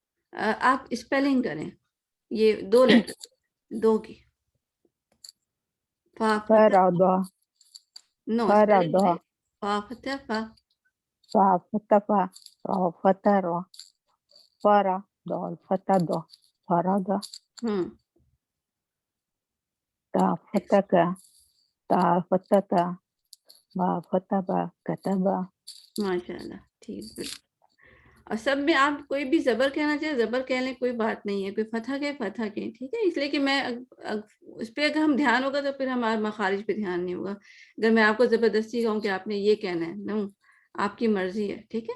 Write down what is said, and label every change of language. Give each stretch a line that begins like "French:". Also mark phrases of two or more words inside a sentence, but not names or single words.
Urdu: آپ اسپیلنگ کریں یہ 2 لیٹر 2 کی.
Arabic: فا فرض نو فرض فا فتح فا ففتف را فتر فرض الفتد فرض تا فتك تا فتت با فتب كتب.
Urdu: ماشاء اللہ ٹھیک بالکل. اور سب میں آپ کوئی بھی زبر کہنا چاہے زبر کہہ لیں کوئی بات نہیں ہے, کوئی فتح کہے فتح کہیں, ٹھیک ہے. اس لیے کہ میں اس پہ اگر ہم دھیان ہوگا تو پھر ہمارا مخارج پہ دھیان نہیں ہوگا. اگر میں آپ کو زبردستی کہوں کہ آپ نے یہ کہنا ہے, نو آپ کی مرضی ہے, ٹھیک ہے.